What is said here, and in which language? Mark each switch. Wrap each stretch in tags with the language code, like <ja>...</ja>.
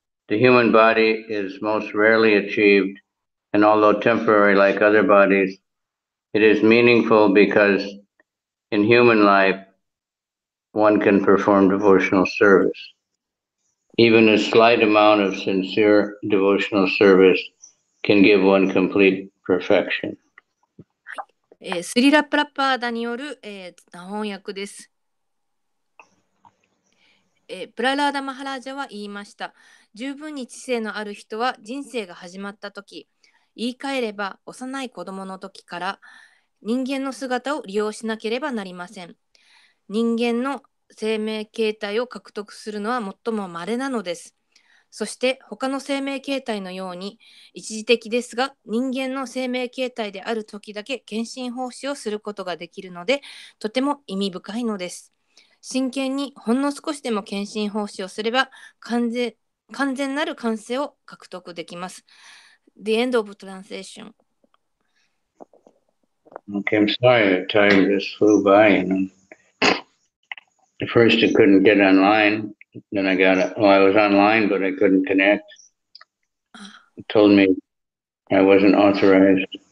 <en>The human body is most rarely achieved, and although temporary like other bodies, it is meaningful because in human life, one can perform devotional service. Even a slight amount of sincere devotional service can give one complete perfection.</en> <ja>スリラ・プラパーダによる、翻訳です。プララーダ・マハラージャは言いました。十分に知性のある人は人生が始まった時、言い換えれば幼い子供の時から人間の姿を利用しなければなりません。人間の生命形態を獲得するのは最も稀なのです。そして他の生命形態のように一時的ですが人間の生命形態である時だけ献身奉仕をすることができるのでとても意味深いのです。真剣にほんの少しでも献身奉仕をすれば完全なる完成を獲得できます。</ja> <en>The end of translation. Okay, I'm sorry, the time just flew by. At first I couldn't get online. Then I got it. Well, I was online, but I couldn't connect. It told me I wasn't authorized.</en>